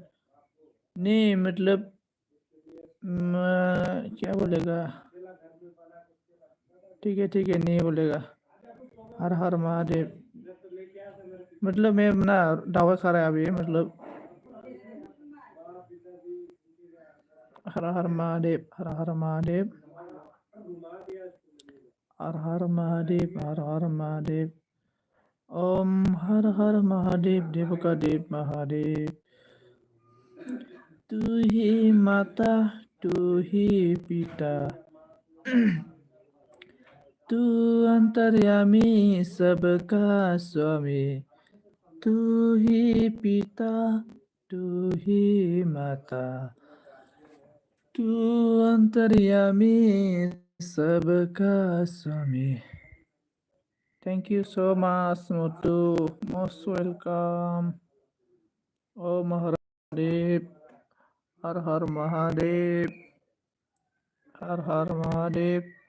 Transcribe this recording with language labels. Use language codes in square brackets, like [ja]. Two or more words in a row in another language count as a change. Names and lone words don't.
[hi] नहीं मतलब क्या बोलेगा? ठीक है, नहीं बोलेगा। हर हर महादेव, मतलब मैं ना दावा खा रहा है अभी, मतलब हर हर महादेव, हर हर महादेव, हर हर महादेव, हर हर महादेव। ओम हर हर महादेव, देव का देव महादेव। तू ही माता, तू ही पिता, तू अंतर्यामी सबका स्वामी। तू ही पिता, तू ही माता, तू अंतर्यामी सबका स्वामी। [en] Thank you so much, Motu. Most welcome. Oh Mahadev. [hi] हर हर महादेव. हर हर महादेव.